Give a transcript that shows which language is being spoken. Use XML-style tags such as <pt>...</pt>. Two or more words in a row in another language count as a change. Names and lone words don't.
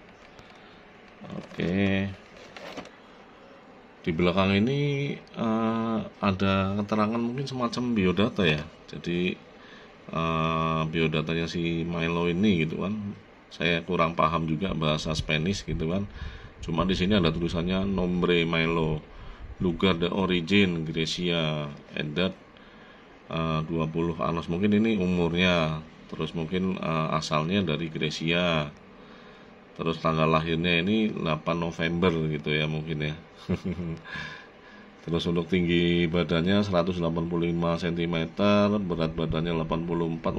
<id>Oke, di belakang ini ada keterangan mungkin semacam biodata ya. Jadi biodatanya si Milo ini gitu kan, saya kurang paham juga bahasa Spanish gitu kan. Cuma di sini ada tulisannya</id> <es>Nombre Milo, lugar de origin Grecia, edad 20 anos,</es> <id>mungkin ini umurnya. Terus mungkin asalnya dari Grecia. Terus tanggal lahirnya ini 8 November gitu ya mungkin ya. Terus untuk tinggi badannya 185 cm, berat badannya 84.</id>